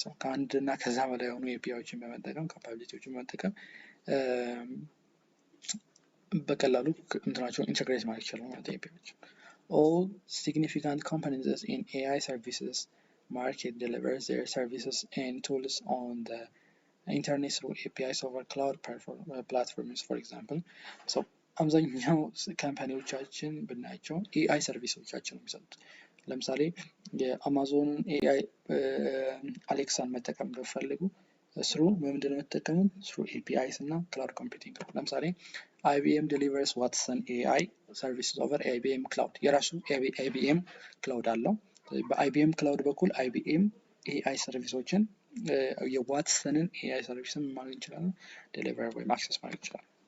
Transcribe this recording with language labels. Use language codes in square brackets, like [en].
[am] So ከአንድ እና ከዛ በላይ የሆኑ APIዎችን በመጠቀም ካፓቢሊቲዎችን በመጠቀም በቀላሉ እንትናቸውን ኢንተግሬት ማድረግ ይችላል ማለት APIዎች። [en] All significant companies in AI services market delivers their services and tools on the internet through APIs over cloud platforms, for example. [am] So አብዛኛው ካምፓኒዎቻችን ብናያቸው AI ሰርቪሶቻችን ነው የሚሰጡት። ለምሳሌ የአማዞን AI አሌክሳን መጠቀም ቢፈልጉ ስሩ ምንድን ነው የምትጠቀሙት? [en] through APIs [am] እና ክላውድ ኮምፒውቲንግ። ለምሳሌ [en] IBM delivers Watson AI services over IBM cloud። [am] የራሱ IBM ክላውድ አለው። በIBM ክላውድ በኩል IBM AI ሰርቪሶችን የዋትሰንን AI ሰርቪስን ማግኘት እንችላለን፣ ዴሊቨር ወይም አክሰስ ማድረግ እንችላለን።